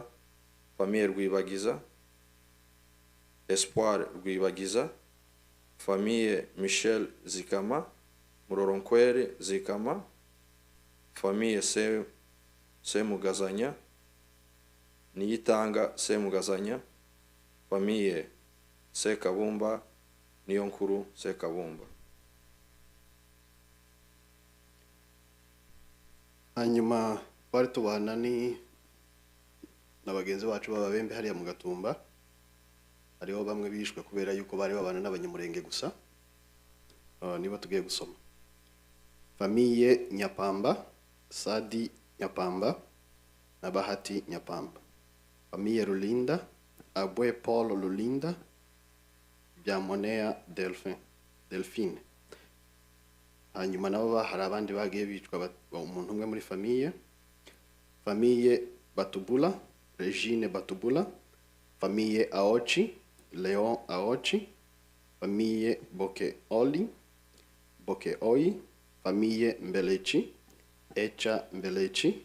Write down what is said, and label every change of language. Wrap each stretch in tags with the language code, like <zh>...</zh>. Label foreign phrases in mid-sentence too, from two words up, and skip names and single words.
<rn>Famille Rwibagiza, Espoir Rwibagiza. Famille Michel Zikama, Muroronkwere Zikama. Famille Semugazanya, Niyitanga Semugazanya. Famille Sekabumba, Niyonkuru Sekabumba. hanyuma twari tubana na bagenzi bacu b'ababembe hariya mu Gatumba. Hariho bamwe bishwe kubera yuko bari babana n'abanyamurenge gusa. Niba tugiye gusoma. Famille Nyapamba, Sadi Nyapamba na Bahati Nyapamba. Famille Rulinda, Abwe Paul Lulinda, Byamonea Delphine. Hanyuma nabo hari abandi bagiye bicwa umuntu umwe muri famille. Famille Batubula, Regine Batubula. Famille Aochi, Leon Aochi. Famille Boke Oi. Famille Mbelechi, Echa Mbelechi.</rn>